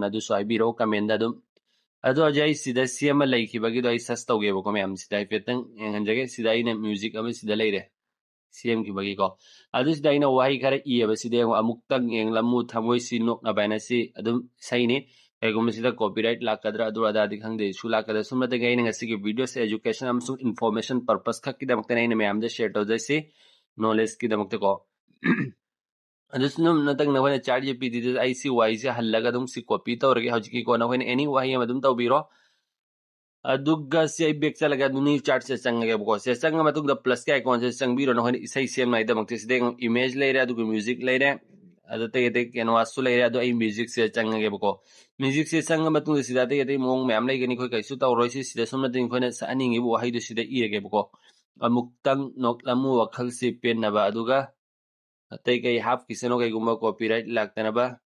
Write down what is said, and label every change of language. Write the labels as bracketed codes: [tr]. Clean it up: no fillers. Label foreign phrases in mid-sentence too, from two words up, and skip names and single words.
[mni] ꯑꯗꯨꯁꯨ ꯍꯥꯏꯕꯤꯔꯛꯑꯣ ꯀꯃꯦꯟꯗ ꯑꯗꯨꯝ ꯑꯗꯣ ꯍꯧꯖꯤꯛ ꯑꯩ ꯁꯤꯗ ꯁꯦꯝꯃ ꯂꯩꯈꯤꯕꯒꯤꯗꯣ ꯑꯩ ꯁꯔꯆ ꯇꯧꯒꯦꯕꯀꯣ ꯃꯌꯥꯝ ꯁꯤꯗ ꯍꯥꯏꯐꯦꯠꯇꯪ ꯌꯦꯡꯍꯟꯖꯒꯦ ꯁꯤꯗ ꯑꯩꯅ ꯃ꯭ꯌꯨꯖꯤꯛ ꯑꯃ ꯁꯤꯗ ꯂꯩꯔꯦ ꯁꯦꯝꯈꯤꯕꯒꯤꯀꯣ ꯑꯗꯨꯁꯤꯗ ꯑꯩꯅ ꯋꯥꯍꯩ ꯈꯔ ꯏꯌꯦꯕ ꯁꯤꯗ ꯌꯦꯡꯉꯣ ꯑꯃꯨꯛꯇꯪ ꯌꯦꯡꯂꯝꯃꯨ ꯊꯃꯣꯏꯁꯤ ꯅꯣꯛꯅꯕ ꯍꯥꯏꯅ ꯁꯤ ꯑꯗꯨꯝ ꯏꯁꯩꯅꯤ ꯀꯩꯒꯨꯝꯕ ꯁꯤꯗ ꯀꯣꯄꯤꯔꯥꯏꯠ ꯂꯥꯛꯀꯗ꯭ꯔꯥ ꯑꯗꯨ ꯑꯗꯥꯗꯤ ꯈꯪꯗꯦ ꯏꯁꯨ ꯂꯥꯛꯀꯗ꯭ꯔꯥ ꯁꯨꯝꯅꯇꯒꯤ ꯑꯩꯅ ꯉꯁꯤꯒꯤ ꯚꯤꯗꯤꯑꯣꯁꯦ एजुकेशन ꯑꯃꯁꯨꯡ [en] information purpose [mni] खꯛꯀꯤꯗꯃꯛꯇꯅ ꯑꯩꯅ ꯃꯌꯥꯝꯗ ꯁꯦꯌꯔ ꯇꯧꯖꯩꯁꯤ ꯅꯣꯂꯦꯖꯀꯤꯗꯃꯛꯇꯀꯣ ꯑꯗꯨꯁꯨ ꯅꯇꯪ ꯅꯈꯣꯏꯅ ꯆꯥꯠ ꯖꯤꯄꯤꯇꯤꯗ ꯑꯩ ꯁꯤ ꯋꯥꯍꯩꯁꯦ ꯍꯜꯂꯒ ꯑꯗꯨꯝ ꯁꯤ ꯀꯣꯄꯤ ꯇꯧꯔꯒꯦ ꯍꯧꯖꯤꯛꯀꯤꯀꯣ ꯅꯈꯣꯏꯅ ꯑꯦꯅꯤ ꯋꯥꯍꯩ ꯑꯃ ꯑꯗꯨꯝ ꯇꯧꯕꯤꯔꯣ ꯑꯗꯨꯒ ꯁꯤ ꯑꯩ ꯕꯦꯛ ꯆꯠꯂꯒ ꯅꯨꯅꯤ ꯆꯥꯔꯠꯁꯦ ꯆꯪꯉꯒꯦꯕꯀꯣ ꯁꯤ ꯆꯪꯉ ꯃꯇꯨꯡꯗ ꯄ꯭ꯂꯁꯀꯤ ꯑꯥꯏꯀꯣꯟꯁꯦ ꯆꯪꯕꯤꯔꯣ ꯅꯈꯣꯏꯅ ꯏꯁꯩ ꯁꯦꯝꯅꯉꯥꯏꯗꯃꯛꯇ ꯁꯤꯗ ꯏꯃꯦꯖ ꯂꯩꯔꯦ ꯑꯗꯨꯒ ꯃ꯭ꯌꯨꯖꯤꯛ ꯂꯩꯔꯦ ꯑꯗ ꯑꯇꯩ ꯑꯇꯩ ꯀꯦꯟꯋꯥꯁꯁꯨ ꯂꯩꯔꯦ ꯑꯗꯣ ꯑꯩ ꯃ꯭ꯌꯨꯖꯤꯛꯁꯦ ꯆꯪꯉꯒꯦꯕꯀꯣ ꯃ꯭ꯌꯨꯖꯤꯛꯁꯦ ꯆꯪꯉ ꯃꯇꯨꯡꯗ ꯁꯤꯗ ꯑꯇꯩ ꯑꯇꯩ ꯃꯑꯣꯡ ꯃꯌꯥꯝ ꯂꯩꯒꯅꯤ ꯑꯩꯈꯣꯏ ꯀꯩꯁꯨ ꯇꯧꯔꯣꯏ ꯁꯤꯗ ꯁꯨꯝ ꯅꯠꯇꯅ ꯑꯩꯈꯣꯏꯅ ꯁꯛꯍꯟꯅꯤꯡꯉꯤꯕ ꯋꯥꯍꯩꯗꯨ ꯁꯤꯗ ꯏꯔꯒꯦꯕꯀꯣ ꯑꯃꯨꯛꯇꯪ ꯅꯣꯛꯂꯝꯃꯨ ꯋꯥꯈꯜꯁꯤ ꯄꯦꯟꯅꯕ ꯑꯗꯨꯒ ꯑꯇꯩ ꯀꯩ ꯍꯥꯞꯈꯤꯁꯅꯣ ꯀꯩꯒꯨꯝꯕ ꯀꯣꯄꯤꯔꯥꯏꯠ ꯂꯥꯛꯇꯅꯕ